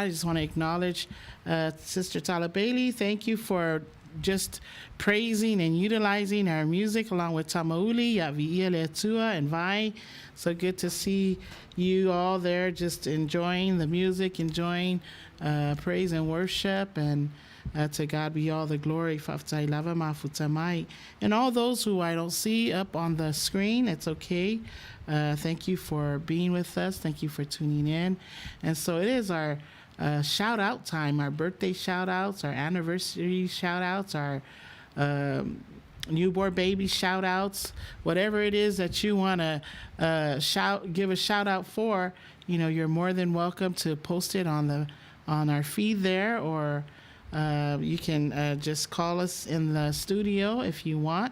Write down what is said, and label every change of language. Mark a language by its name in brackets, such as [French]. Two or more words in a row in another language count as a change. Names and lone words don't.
[English] I just want to acknowledge Sister Tala Bailey. Thank you for just praising and utilizing our music along with Tamauli, Yavi'ia Letua, and Vai. So good to see you all there just enjoying the music, enjoying praise and worship, and to God be all the glory. [Samoan] Faftai lava mafutamai. [English] And all those who I don't see up on the screen, it's okay. Thank you for being with us. Thank you for tuning in. And so it is our shout out time, our birthday shout outs, our anniversary shout outs, our newborn baby shout outs, whatever it is that you want to give a shout out for, you're more than welcome to post it on our feed there, or you can just call us in the studio if you want.